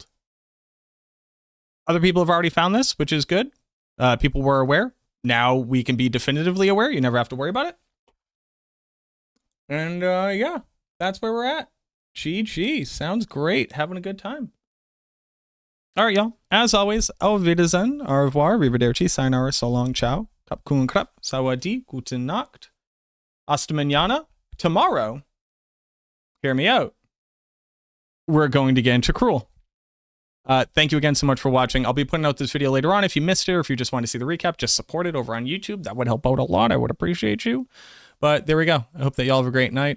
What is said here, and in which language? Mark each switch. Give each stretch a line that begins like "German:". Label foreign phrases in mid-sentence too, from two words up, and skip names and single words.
English: Other people have already found this, which is good. People were aware. Now we can be definitively aware. You never have to worry about it. And yeah, that's where we're at. GG. Sounds great. Having a good time. All right, y'all. As always,
German: auf Wiedersehen,
French: au revoir,
English: arrivederci, sayonara, so long, ciao,
Thai: ขอบคุณครับ,
English: sawadi,
German: guten Nacht,
Spanish: hasta mañana.
English: Tomorrow, hear me out, we're going to get into Cruel. Thank you again so much for watching. I'll be putting out this video later on. If you missed it or if you just want to see the recap, just support it over on YouTube. That would help out a lot. I would appreciate you. But there we go. I hope that y'all have a great night.